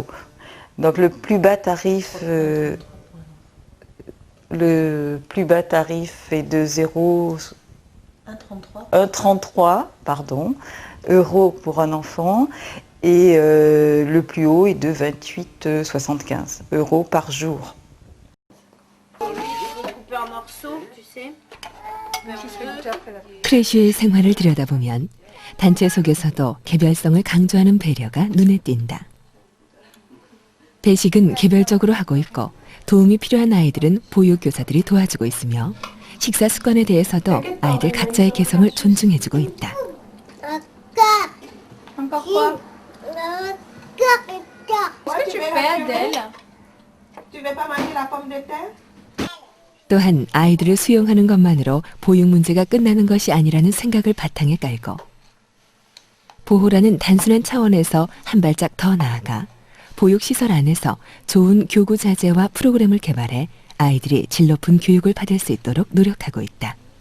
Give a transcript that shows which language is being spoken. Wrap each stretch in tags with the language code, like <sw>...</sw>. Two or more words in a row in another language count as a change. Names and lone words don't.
<fr>Donc le plus bas tarif est de 1,33 euros pour un enfant et le plus haut est de 28,75 euros par jour. Couper en morceaux, tu sais.</fr> <ko>크레쉬의 생활을 들여다보면 단체 속에서도 개별성을 강조하는 배려가 눈에 띈다. 배식은 개별적으로 하고 있고 도움이 필요한 아이들은 보육교사들이 도와주고 있으며 식사 습관에 대해서도 아이들 각자의 개성을 존중해주고 있다.</ko> <fr>Encore quoi? Qu'est-ce que tu fais, Adèle? Tu veux pas manger la pomme de terre?</fr> <ko>또한 아이들을 수용하는 것만으로 보육 문제가 끝나는 것이 아니라는 생각을 바탕에 깔고 보호라는 단순한 차원에서 한 발짝 더 나아가 보육시설 안에서 좋은 교구 자재와 프로그램을 개발해 아이들이 질 높은 교육을 받을 수 있도록 노력하고 있다.</ko>